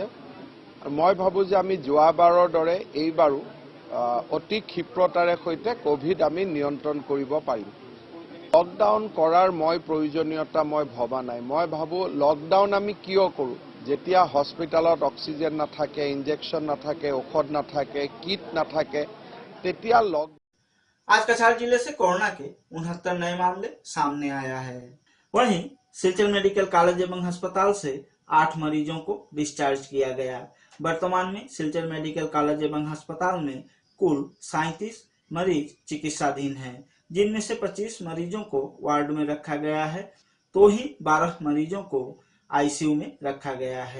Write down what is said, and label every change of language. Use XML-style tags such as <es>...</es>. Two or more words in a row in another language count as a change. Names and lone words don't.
<as>মই ভাবোঁ যে আমি যোৱাবাৰৰ দৰে এইবাৰো অতি ক্ষিপ্ৰতাৰে সৈতে কোভিড আমি নিয়ন্ত্ৰণ কৰিব পাৰিম। লকডাউন কৰাৰ মই প্ৰয়োজনীয়তা মই ভবা নাই। মই ভাবোঁ লকডাউন আমি কিয় কৰোঁ, যেতিয়া হস্পিটালত অক্সিজেন নাথাকে, ইনজেকশন নাথাকে, ঔষধ নাথাকে, কিট নাথাকে, তেতিয়া</as> <hi>आज कछार जिले से कोरोना के 69 नए मामले सामने आया है। वहीं सिलचर मेडिकल कॉलेज एवं अस्पताल से 8 मरीजों को डिस्चार्ज किया गया। वर्तमान में सिलचर मेडिकल कॉलेज एवं अस्पताल में कुल 37 मरीज चिकित्साधीन हैं, जिनमें से 25 मरीजों को वार्ड में रखा गया है, तो ही 12 मरीजों को ICU में रखा गया है।</hi>